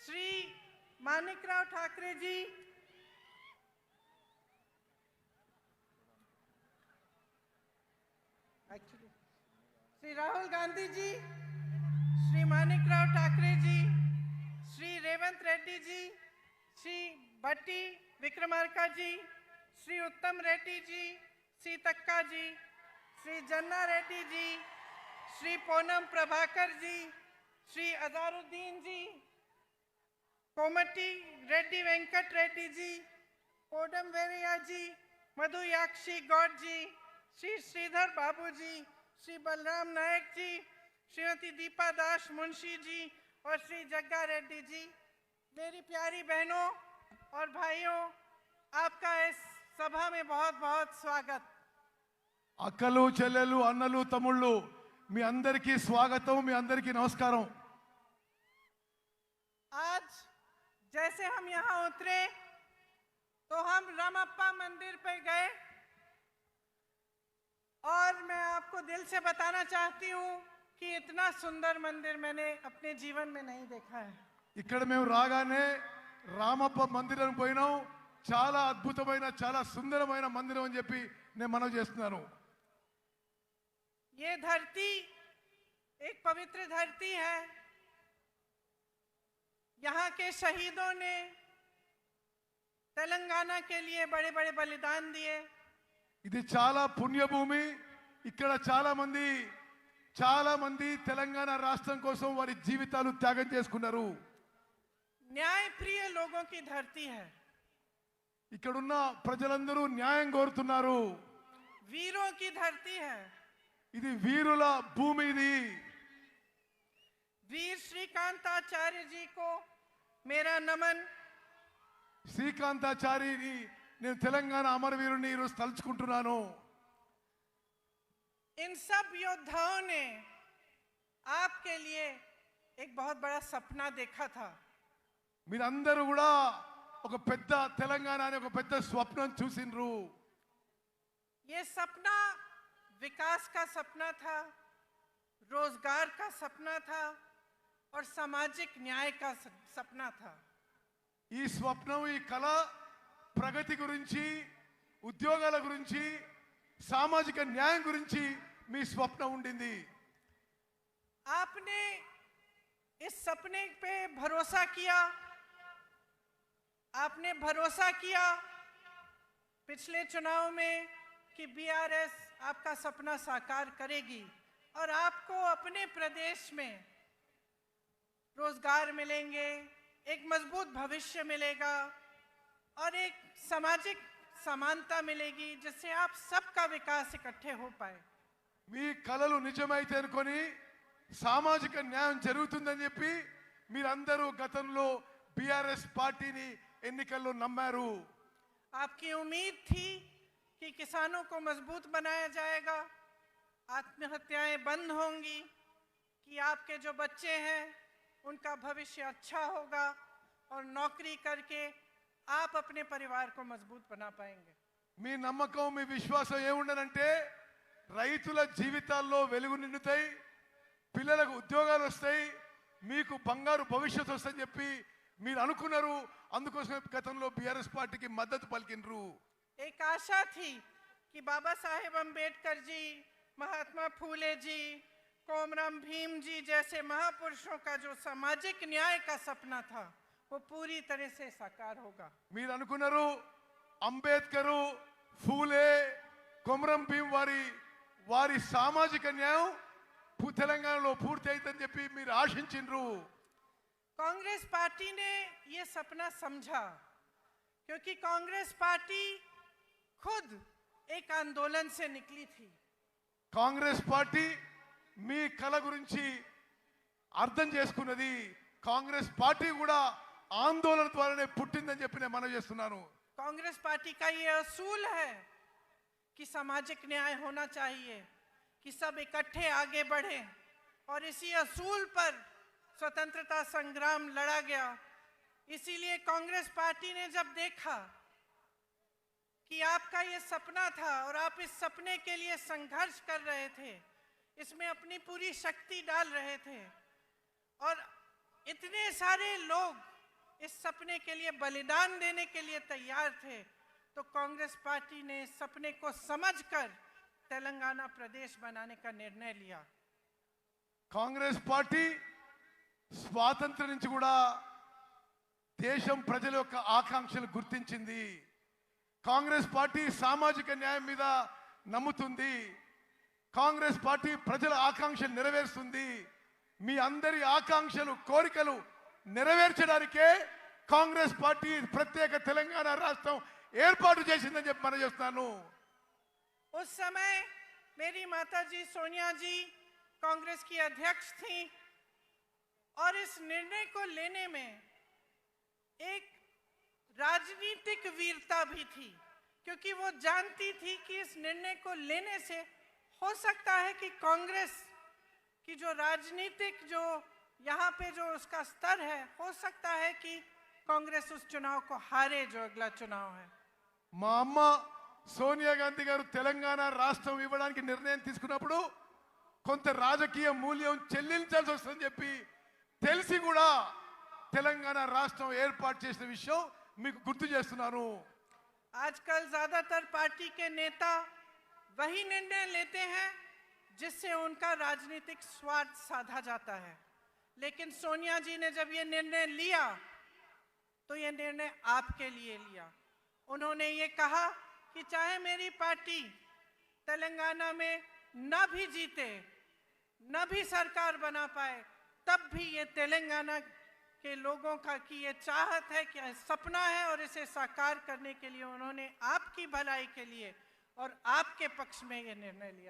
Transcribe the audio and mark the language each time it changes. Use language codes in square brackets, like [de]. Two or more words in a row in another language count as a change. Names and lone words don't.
[hi] Shri Manik Rao Thakre ji, actually, Shri Rahul Gandhi ji, Shri Manik Rao Thakre ji, Shri Revant Reddy ji, Shri Bhatti Vikramarka ji, Shri Uttam Reddy ji, Shri Takka ji, श्री जन्ना रेड्डी जी, श्री पूनम प्रभाकर जी, श्री अजारुद्दीन जी, कोमटी रेड्डी वेंकट रेड्डी जी, कोडम वेरिया जी, मधु याक्षी गौड जी, श्री श्रीधर बाबू जी, श्री बलराम नायक जी, श्रीमती दीपा दास मुंशी जी और श्री जग्गा रेड्डी जी। मेरी प्यारी बहनों और भाइयों, आपका इस सभा में बहुत बहुत स्वागत। [te] అక్కలు చెల్లెలు అన్నలు తమ్ముళ్ళు మీ అందరికీ స్వాగతం, మీ అందరికీ నమస్కారం. [hi] आज जैसे हम यहाँ उतरे तो हम रामप्पा मंदिर पे गए और मैं आपको दिल से बताना चाहती हूँ कि इतना सुंदर मंदिर मैंने अपने जीवन में नहीं देखा है। [te] ఇక్కడ మేము రాగానే రామప్ప మందిరం పోయినాం. చాలా అద్భుతమైన చాలా సుందరమైన మందిరం అని చెప్పి నేను మనవి చేస్తున్నాను. [hi] ये धरती एक पवित्र धरती है। यहाँ के शहीदों ने तेलंगाना के लिए बड़े बड़े बलिदान दिए। [te] ఇది చాలా పుణ్యభూమి. ఇక్కడ చాలా మంది తెలంగాణ రాష్ట్రం కోసం వారి జీవితాలు త్యాగం చేసుకున్నారు. [hi] न्याय प्रिय लोगों की धरती है। [te] ఇక్కడున్న ప్రజలందరూ న్యాయం కోరుతున్నారు. [hi] वीरों की धरती है। [te] ఇది వీరుల భూమి. ఇది [hi] वीर श्रीकांताचार्य जी को मेरा नमन। [te] శ్రీకాంతాచారిని నేను తెలంగాణ అమరవీరుని ఈరోజు తలుచుకుంటున్నాను. [hi] इन सब योद्धाओं ने आपके लिए एक बहुत बड़ा सपना देखा था। [te] మీరందరూ కూడా ఒక పెద్ద తెలంగాణ అనే ఒక పెద్ద స్వప్నం చూసిండ్రు. [hi] ये सपना विकास का सपना था, रोजगार का सपना था और सामाजिक न्याय का सपना था. [te] ఈ స్వప్నం, ఈ కళ ప్రగతి గురించి, ఉద్యోగాల గురించి, సామాజిక న్యాయం గురించి మీ స్వప్నం ఉండింది. [hi] आपने इस सपने पे भरोसा किया. आपने भरोसा किया पिछले चुनाव में कि बीआरएस आपका सपना साकार करेगी और आपको अपने प्रदेश में रोजगार मिलेंगे, एक मजबूत भविष्य मिलेगा और एक सामाजिक समानता मिलेगी जिससे आप सबका विकास इकट्ठे हो पाए. [te] మీ కలలు నిజమైతే అనుకొని సామాజిక న్యాయం జరుగుతుందని చెప్పి మీరందరూ గతంలో బీఆర్ఎస్ పార్టీని ఎన్నికల్లో నమ్మారు. [hi] आपकी उम्मीद थी कि किसानों को मजबूत बनाया जाएगा, आत्महत्याएं बंद होंगी, कि आपके जो बच्चे हैं उनका भविष्य अच्छा होगा और नौकरी करके आप अपने परिवार को मजबूत बना पाएंगे. [te] మీ నమ్మకం, మీ విశ్వాసం ఏముండనంటే రైతుల జీవితాల్లో వెలుగు నిండుతాయి, పిల్లలకు ఉద్యోగాలు వస్తాయి, మీకు బంగారు భవిష్యత్తు వస్తుందని చెప్పి మీరు అనుకున్నారు. అందుకోసమే గతంలో బీఆర్ఎస్ పార్టీకి మద్దతు పలికినరు. [hi] एक आशा थी कि बाबा साहेब अम्बेडकर जी, महात्मा फूले जी, कोमराम भीम जी जैसे महापुरुषों का जो सामाजिक न्याय का सपना था वो पूरी तरह से साकार होगा. [te] మీరు అనుకున్నారు అంబేద్కరు, ఫూలే, కొమరం భీం వారి సామాజిక న్యాయం తెలంగాణలో పూర్తి అవుతుందని చెప్పి మీరు ఆశించిండ్రు. [hi] कांग्रेस पार्टी ने ये सपना समझा क्योंकि कांग्रेस पार्टी खुद एक आंदोलन से निकली थी. [te] కాంగ్రెస్ పార్టీ మీ కళ గురించి అర్థం చేసుకున్నది. కాంగ్రెస్ పార్టీ కూడా ఆందోళన ద్వారానే పుట్టిందని చెప్పి నేను మనవి చేస్తున్నాను. [hi] कांग्रेस पार्टी का ये असूल है कि सामाजिक न्याय होना चाहिए, कि सब इकट्ठे आगे बढ़े और इसी असूल पर स्वतंत्रता संग्राम लड़ा गया. इसीलिए कांग्रेस पार्टी ने जब देखा कि आपका ये सपना था और आप इस सपने के लिए संघर्ष कर रहे थे, इसमें अपनी पूरी शक्ति डाल रहे थे और इतने सारे लोग इस सपने के लिए बलिदान देने के लिए तैयार थे, तो कांग्रेस पार्टी ने इस सपने को समझकर तेलंगाना प्रदेश बनाने का निर्णय लिया. [te] కాంగ్రెస్ పార్టీ స్వాతంత్రం నుంచి కూడా దేశం ప్రజల యొక్క ఆకాంక్షలు గుర్తించింది. కాంగ్రెస్ పార్టీ సామాజిక న్యాయం మీద నమ్ముతుంది. కాంగ్రెస్ పార్టీ ప్రజల ఆకాంక్షలు నెరవేరుస్తుంది. మీ అందరి ఆకాంక్షలు, కోరికలు నెరవేర్చడానికే కాంగ్రెస్ పార్టీ ప్రత్యేక తెలంగాణ రాష్ట్రం ఏర్పాటు చేసిందని చెప్పి మనం చేస్తున్నాను. [hi] उस समय मेरी माताजी सोनिया जी कांग्रेस की अध्यक्ष थी और इस निर्णय को लेने में एक राजनीतिक वीरता भी थी क्योंकि वो जानती थी कि इस निर्णय को लेने से हो सकता है कि कांग्रेस की जो राजनीतिक जो यहाँ पे जो उसका स्तर है, हो सकता है कि कांग्रेस उस चुनाव को हारे जो अगला चुनाव है. [te] మా అమ్మ సోనియా గాంధీ గారు తెలంగాణ రాష్ట్రం ఇవ్వడానికి నిర్ణయం తీసుకున్నప్పుడు కొంత రాజకీయ మూల్యం చెల్లించాల్సి వస్తుందని చెప్పి తెలిసి కూడా తెలంగాణ రాష్ట్రం ఏర్పాటు చేసిన విషయం మీకు గుర్తు చేస్తున్నాను. [hi] आजकल ज्यादातर पार्टी के नेता वही निर्णय लेते हैं जिससे उनका राजनीतिक स्वार्थ साधा जाता है, लेकिन सोनिया जी ने जब ये निर्णय लिया तो ये निर्णय आपके लिए लिया. उन्होंने ये कहा कि चाहे मेरी पार्टी तेलंगाना में न भी जीते, न भी सरकार बना पाए, तब भी ये तेलंगाना के लोगों का की ये चाहत है, कि सपना है और इसे साकार करने के लिए उन्होंने आपकी भलाई के लिए और आपके पक्ष में ये निर्णय लिया.